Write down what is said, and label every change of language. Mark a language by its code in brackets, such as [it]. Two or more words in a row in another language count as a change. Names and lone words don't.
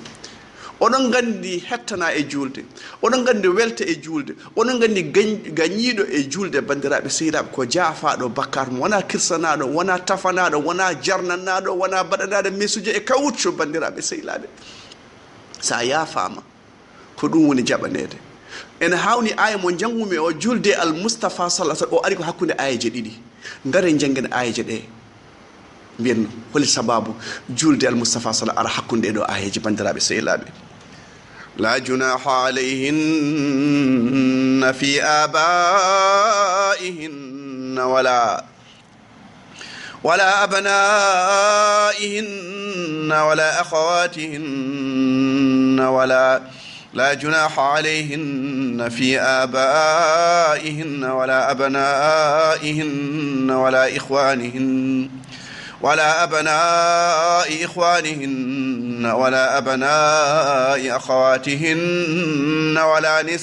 [ff] onon gandi hettana e julde, onon gandi welte e julde, onon gandi gañiɗo e julde. bandiraɓe sehilaɓe ko jaafaɗo bakkar mo, wona kirsanaɗo, wona tafanaɗo, wona jarnanaɗo, wona baɗanaɗo mesuji e kawucco. bandiraɓe sehilaɓe sa yafama ko ɗum woni jaɓanede. ene hawni aya mo jangumi o julde al Mustafa [ar] sallallahu alaihi wasallam [ff] o ari ko hakkude ayaje ɗiɗi. ngare janggen ayaje ɗe mbiyen holi sababu julde al Mustafa sallallahu ara hakkunde ɗo ayaji. bandiraɓe sehilaɓe [ar] لا جناح عليهن في آبائهن ولا أبنائهن ولا أخواتهن لا جناح عليهن في آبائهن ولا أبنائهن ولا أبناء إخوانهن ولا أبناء أخواتهن ولا